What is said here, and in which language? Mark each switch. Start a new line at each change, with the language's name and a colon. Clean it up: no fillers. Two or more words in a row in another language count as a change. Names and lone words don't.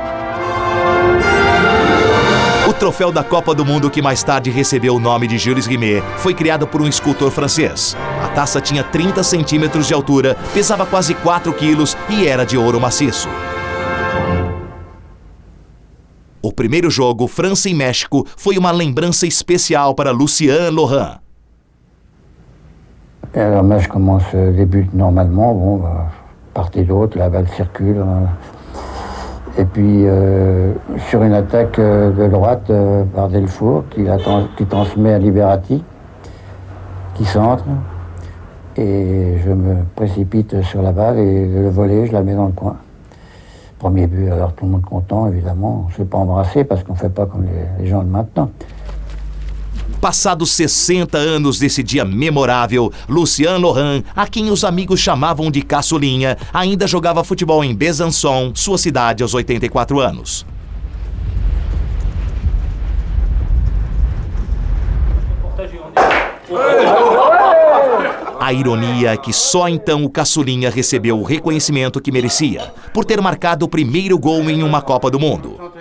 Portuguese: O troféu da Copa do Mundo, que mais tarde recebeu o nome de Jules Rimet, foi criado por um escultor francês. A taça tinha 30 centímetros de altura, pesava quase 4 quilos e era de ouro maciço. O primeiro jogo, França e México, foi uma lembrança especial para Lucien Lohan.
French: Le match débute normalement, bon, part et d'autre, la balle circule. Et puis sur une attaque de droite par Delfour, qui transmet à Liberati, qui centre. Et je me précipite sur la balle et le volley, je la mets dans le coin. Premier but, alors tout le monde content, évidemment. On ne s'est pas embrassé parce qu'on ne fait pas comme les gens de maintenant.
Portuguese: Passados 60 anos desse dia memorável, Lucien Lohan, a quem os amigos chamavam de Caçulinha, ainda jogava futebol em Besançon, sua cidade, aos 84 anos. A ironia é que só então o Caçulinha recebeu o reconhecimento que merecia, por ter marcado o primeiro gol em uma Copa do Mundo.